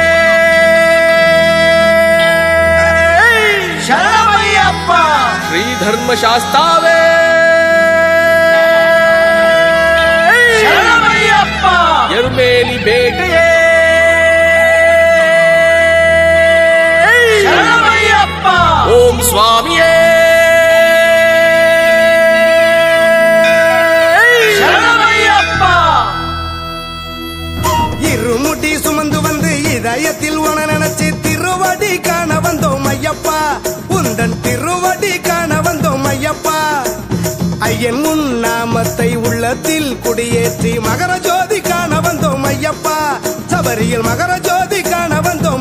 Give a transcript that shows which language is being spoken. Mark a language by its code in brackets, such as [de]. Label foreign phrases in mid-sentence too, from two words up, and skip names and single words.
[kn] ಶರಣಮಯ್ಯಪ್ಪ ಶ್ರೀ ಧರ್ಮಶಾಸ್ತಾವೇ ಶರಣಮಯ್ಯಪ್ಪ ಎರುಮೇಲಿ ಬೇಟೆಯೇ ಓಂ ಸ್ವಾಮಿಯೇ ಶರಣಮಯ್ಯಪ್ಪ [ta] இருமுடி சுமந்து வந்து இதயத்தில் உன நினைச்சு திருவடி காண வந்தோம் ஐயப்பா உந்தன் திருவடி காண வந்தோம் ஐயப்பா ஐயன் உன் நாமத்தை உள்ளத்தில் குடியேற்றி மகர ஜோதி காண வந்தோம் ஐயப்பா சபரியில் மகர ஜோதி காண வந்தோம்